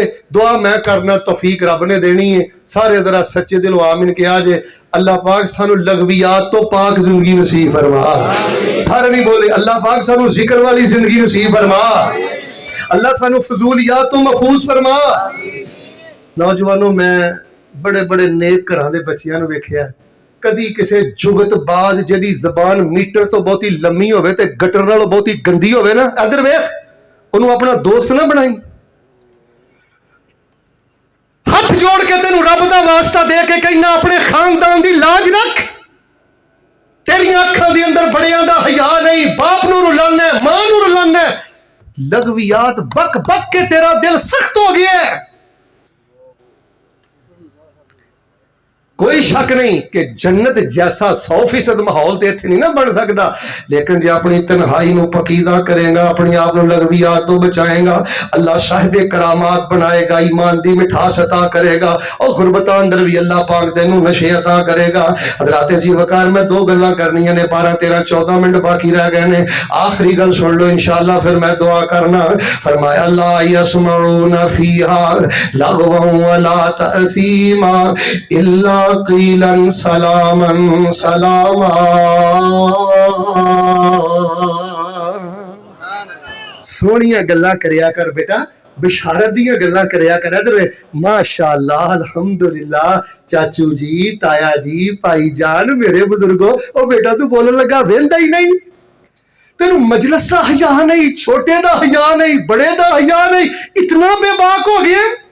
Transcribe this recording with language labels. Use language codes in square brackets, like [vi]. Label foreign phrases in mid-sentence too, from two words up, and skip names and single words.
[pa] دعا میں کرنا توفیق رب نے دینی ہے، سارے ذرا سچے دل آمین کہا جے۔ اللہ پاک سانو لغویات تو پاک زندگی نصیب فرما، سارے نہیں بولے اللہ پاک سانو ذکر والی زندگی نصیب فرما، اللہ سانو فضولیات تو محفوظ فرما۔ نوجوانوں میں بڑے بڑے نیک گھراں دے بچیاں نو ویکھیا، کدی کسے جگت باز جدی زبان میٹر تو بہتی لمبی ہوئے تے گٹر نالوں بہتی گندی ہوئے نا، ادھر ویکھ انہوں اپنا دوست نہ بنائی۔ ہاتھ جوڑ کے تینوں رب دا واسطہ دے کے کہنا اپنے خاندان دی لاج رکھ، تیری اکھاں دے اندر بڑیاں دا حیا نہیں، باپ نو رلانا ہے، ماں نو رلانا ہے، لغویات بک بک کے تیرا دل سخت ہو گیا ہے۔ کوئی شک نہیں کہ جنت جیسا 100% ماحول تے اتنے نہیں نہ بن سکتا، لیکن جے اپنی تنہائی نو پکیزہ کرے گا، اپنی آپ نو لغویات تو بچائے گا، اللہ صاحب کرامات بنائے گا، ایمان دی مٹھاس عطا کرے گا، اور غربتاں اندر بھی اللہ پاک تینوں نشے عطا کرے گا۔ حضرات جی وقار میں دو گلاں کرنیاں نے، 12 13 14 منٹ باقی رہ گئے نے، آخری گل سن لو انشاءاللہ پھر میں دعا کرنا۔ [ar] فرمایا لا یسمعون فیہا لغوا ولا تأثیما الا قیلا سلاما سلاما۔ [pa] سونیاں گلاں کریا کر بیٹا، بشارت دیاں گلاں کریا کر۔ ادھر [ar] ماشاءاللہ الحمدللہ [pa] چاچو جی، تایا جی، بھائی جان، میرے بزرگوں، او بیٹا تو بولن لگا ویندا ہی نہیں، تینوں مجلس دا حیا نہیں، چھوٹے دا حیا نہیں، بڑے دا حیا نہیں، اتنا بے باک ہو گیا۔